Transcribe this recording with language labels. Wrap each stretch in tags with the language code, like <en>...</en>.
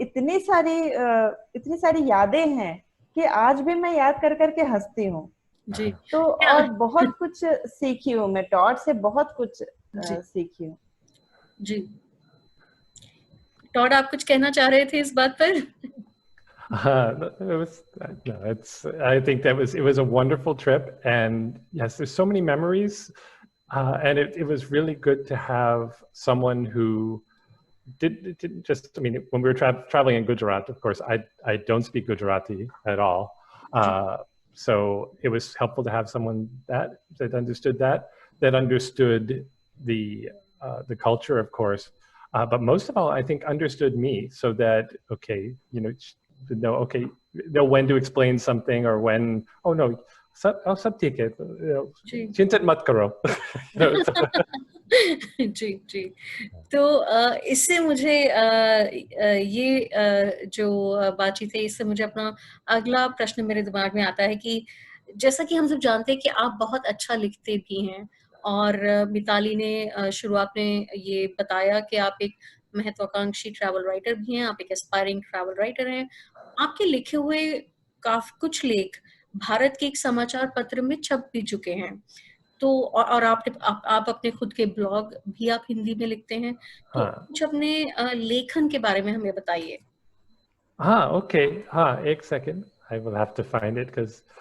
<hi>इतनी सारी यादें हैं कि आज भी मैं याद कर करके हंसती हूँ। जी तो क्या? और बहुत कुछ सीखी हूँ मैं टॉट से, बहुत कुछ जी सीखी हूँ। जी। टॉड, आप कुछ कहना चाह रहे थे इस बात पर?</hi> <en>It was no, it's. I think it was a wonderful trip, and yes, there's so many memories, and it was really good to have someone who didn't just. I mean, when we were traveling in Gujarat, of course, I don't speak Gujarati at all,</en> <hi>ji</hi> <en>so it was helpful to have someone that understood that understood the culture, of course, but most of all, I think understood me, so that okay, to know okay, know when to explain something or when oh no,</en> <hi>sab theek hai, ji. chintat mat karo. जी जी। तो इससे मुझे ये जो बातचीत है, इससे मुझे अपना अगला प्रश्न मेरे दिमाग में आता है कि जैसा कि हम सब जानते हैं कि आप बहुत अच्छा लिखते भी हैं, और मिताली ने शुरुआत में ये बताया कि आप एक महत्वाकांक्षी ट्रैवल राइटर भी हैं, आप एक एस्पायरिंग ट्रैवल राइटर हैं। आपके लिखे हुए काफी कुछ लेख भारत के एक समाचार पत्र में छप भी चुके हैं। तो और आप अपने खुद के ब्लॉग भी आप हिंदी में लिखते हैं, तो हाँ कुछ अपने लेखन के बारे में हमें बताइए। हाँ ओके हाँ एक second</hi> <en>I will have to find it because</en>